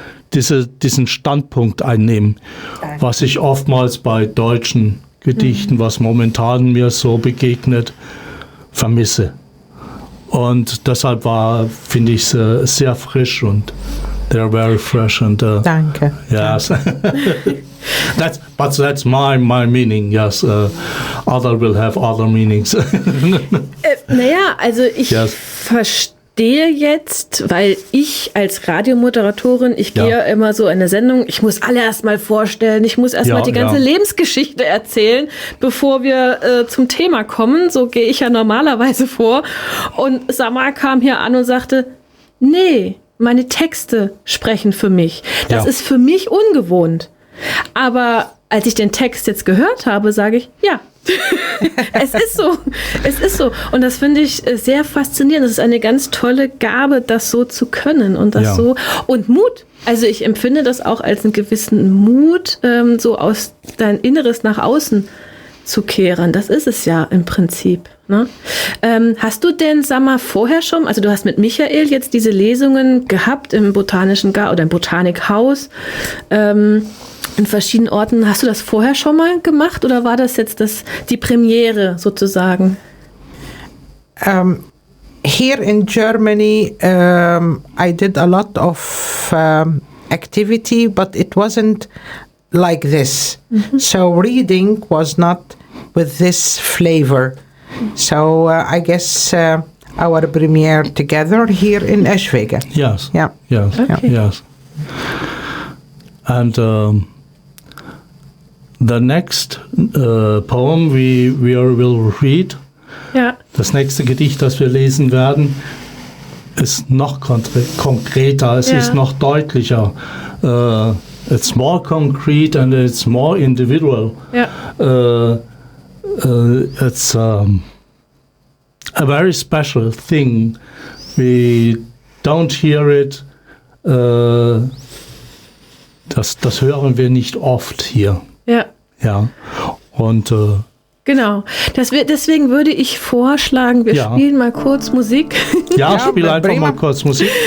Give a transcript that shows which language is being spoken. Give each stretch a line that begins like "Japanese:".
German: Diesen Standpunkt einnehmen, was ich oftmals bei deutschen Gedichten, was momentan mir so begegnet, vermisse. Und deshalb war, finde ich, sehr frisch und
English: they're very fresh. And,
German: danke.
English: Yes. That's, but that's my meaning, yes. Other will have other meanings.
German: Naja, also ich
English: yes.
German: verstehe jetzt, weil ich als Radiomoderatorin, ich gehe ja immer so in eine Sendung, ich muss alle erstmal vorstellen, ich muss erstmal die ganze Lebensgeschichte erzählen, bevor wir zum Thema kommen. So gehe ich ja normalerweise vor. Und Samar kam hier an und sagte, nee, meine Texte sprechen für mich. Das ist für mich ungewohnt. Aber als ich den Text jetzt gehört habe, sage ich, ja, es ist so. Es ist so. Und das finde ich sehr faszinierend. Das ist eine ganz tolle Gabe, das so zu können und das so. Und Mut. Also ich empfinde das auch als einen gewissen Mut, so aus dein Inneres nach außen zu kehren. Das ist es ja im Prinzip. Ne? Hast du denn, sag mal, vorher schon, also du hast mit Michael jetzt diese Lesungen gehabt im Botanischen Garten oder im Botanikhaus, in verschiedenen Orten. Hast du das vorher schon mal gemacht oder war das jetzt die Premiere sozusagen?
English: Here in Germany, I did a lot of activity, but it wasn't like this. Mm-hmm. So reading was not with this flavor. So I guess our premiere together here in Eschwege. Yes. Yeah. Yes. Okay. Yes. And the next poem we will read. Yeah.
German: Das nächste Gedicht, das wir lesen werden, ist noch konkreter. Es ist noch deutlicher.
English: It's more concrete and it's more individual. Yeah. It's a very special thing. We don't hear it.
German: Das hören wir nicht oft hier. Ja. Ja. Und genau. Deswegen würde ich vorschlagen, wir spielen mal kurz Musik. Ja, spiel einfach mal kurz Musik.